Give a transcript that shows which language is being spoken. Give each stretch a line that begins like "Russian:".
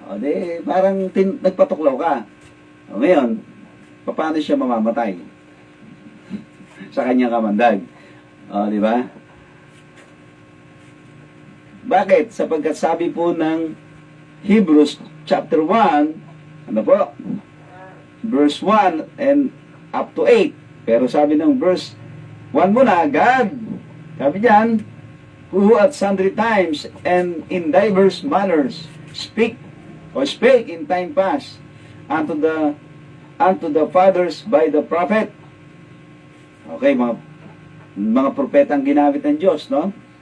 Filipino: O, parang nagpatuklaw ka. O, ngayon, paano siya mamamatay? Sa kanyang kamandag. O, di ba? Bakit? Sapagkat sabi po ng Hebrews chapter 1, ano po?
English: Verse 1 and up to 8.
Filipino: Pero sabi ng verse 1 muna,
English: God,
Filipino: sabi diyan,
English: who at sundry times and in diverse manners spake in time past unto the fathers by the prophet.
Filipino: Okay, mga propetang ginamit ng Diyos, no?